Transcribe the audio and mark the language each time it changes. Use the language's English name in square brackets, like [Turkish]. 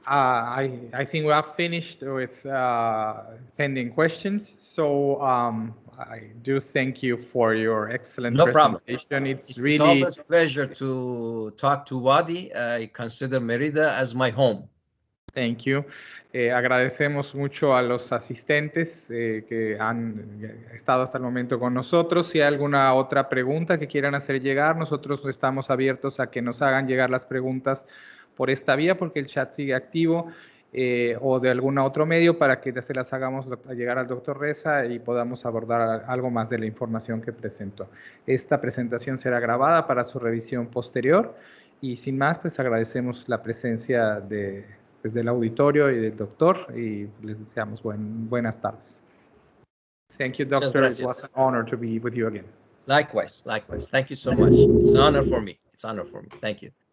[English] I think we have finished with pending questions. So I do thank you for your excellent presentation. It's always a pleasure to talk to UADY. I consider Merida as my home. Thank you. [Spanish] Agradecemos mucho a los asistentes que han estado hasta el momento con nosotros. Si hay alguna otra pregunta que quieran hacer llegar, nosotros estamos abiertos a que nos hagan llegar las preguntas por esta vía, porque el chat sigue activo, o de algún otro medio para que se las hagamos llegar al doctor Reza y podamos abordar algo más de la información que presentó. Esta presentación será grabada para su revisión posterior y sin más, pues agradecemos la presencia del auditorio y del doctor y les deseamos buenas tardes. [English] Thank you, doctor. It was an honor to be with you again. Likewise. Thank you so much. It's an honor for me. Thank you.